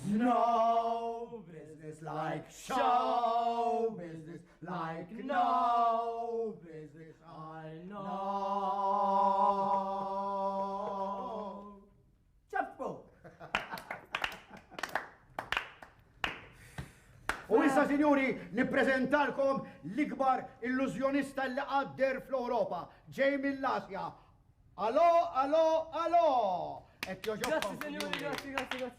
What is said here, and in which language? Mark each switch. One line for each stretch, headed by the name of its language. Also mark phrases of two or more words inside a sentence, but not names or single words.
English: no business like show business like no business I know.
Maltese: ċappu! U issa, sinjuri, nippreżentalkom l-ikbar illużjonista li għadder fl-Europa, ġej mill-Asja. Allo, allo, allo! Grazzi, senjuri, grazzi.